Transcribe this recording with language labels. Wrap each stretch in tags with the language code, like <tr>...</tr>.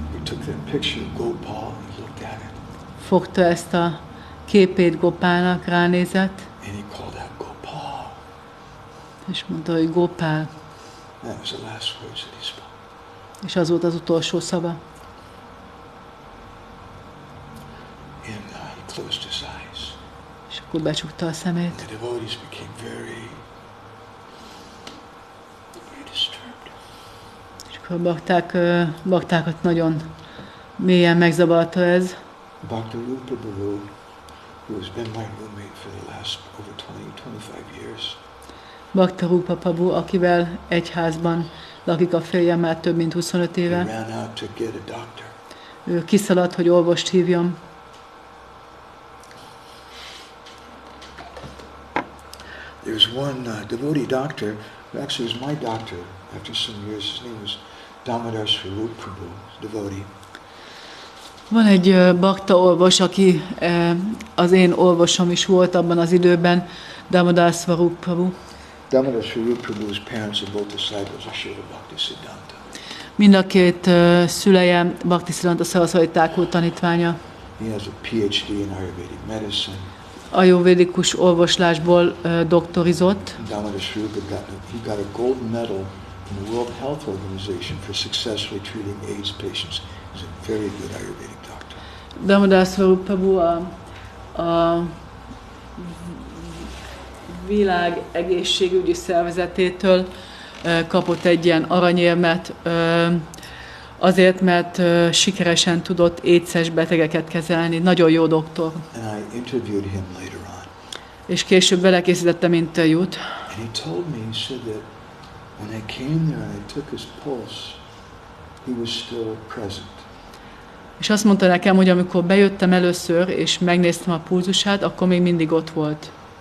<en>He took that picture of Gopal and he looked at it.</en> <hu>Fogta ezt a képét Gopálnak, ránézett.</hu> <en>And he called out Gopal.</en> <hu>És mondta, hogy Gopál.</hu> <en>That was the last words that he spoke.</en> <hu>És az volt az utolsó szava.</hu> <en>And he closed his eyes.</en> <hu>És akkor becsukta a szemét.</hu> <en>The devotees became very disturbed.</en> <hu>És akkor a baktákat nagyon mélyen megzavarta ez.</hu> <en>Bhakta Rupa Babu, who has been my roommate for the last over 20-25 years.</en> <hu>Bhakta Rupa Prabhu, akivel egy házban lakik a férjem már több mint 25 éve.</hu> <en>He ran out to get a doctor.</en> <hu>Ő kiszaladt, hogy orvost hívjon.</hu> <en>There was one devotee doctor, who actually was my doctor after some years. His name was Damodar Swarup Prabhu, devotee.</en> <hu>Van egy bakta orvos, aki az én orvosom is volt abban az időben, Damodar Swarup Prabhu.</hu> <en>Damodar Swarup Prabhu's parents are both disciples of Srila Bhaktisiddhanta.</en> <hu>Mind a két szüleje Bhaktisiddhanta Saraswati Thakur tanítványa.</hu> <en>He has a PhD in Ayurvedic medicine.</en> <hu>Ajurvédikus orvoslásból doktorizott.</hu> <en>Damodar Swarup got a gold medal from the World Health Organization for successfully treating AIDS patients. He's a very good Ayurvedic doctor.</en> <hu>Damodar Swarup Prabhu a világ egészségügyi szervezetétől kapott egy ilyen aranyérmet azért, mert sikeresen tudott AIDS-es betegeket kezelni. Nagyon jó doktor.</hu> <en>And I interviewed him later on.</en> <hu>És később belekészítettem interjút.</hu> <en>And he told me, he said that when I came there and I took his pulse, he was still present.</en> <hu>És azt mondta nekem, hogy amikor bejöttem először, és megnéztem a pulzusát, akkor még mindig ott volt.</hu>